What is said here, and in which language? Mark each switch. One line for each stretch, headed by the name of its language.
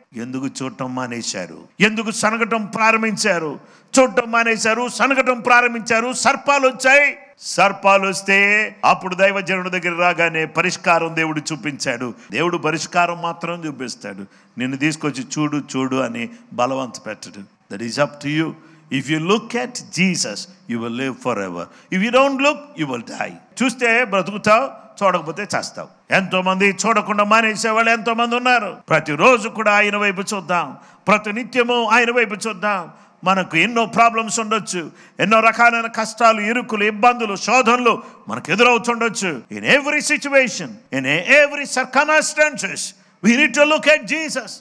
Telugu: ఎందుకు చూడటం మానేశారు? ఎందుకు సనగటం ప్రారంభించారు? చూడటం మానేశారు, సనగటం ప్రారంభించారు. సర్పాలు వచ్చాయి. సర్పాలు వస్తే అప్పుడు దైవజనుడి దగ్గర రాగానే పరిష్కారం దేవుడు చూపించాడు. దేవుడు పరిష్కారం మాత్రం చూపిస్తాడు. నిన్ను తీసుకొచ్చి చూడు చూడు అని బలవంత పెట్టడు.
English: That is up to you. If you look at Jesus, you will live forever. If you don't look, you will die.
Telugu: చూస్తే బ్రతుకుతావు, చూడకపోతే చేస్తావు. ఎంతో మంది చూడకుండా మానేసే వాళ్ళు ఎంతో మంది ఉన్నారు. ప్రతిరోజు కూడా ఆయన వైపు చూద్దాం, ప్రతి నిత్యము ఆయన వైపు చూద్దాం. మనకు ఎన్నో ప్రాబ్లమ్స్ ఉండొచ్చు, ఎన్నో రకాలైన కష్టాలు, ఇరుకులు, ఇబ్బందులు, శోధనలు మనకు ఎదురవుతుండొచ్చు.
English: In every situation, in every circumstances we need to look at Jesus.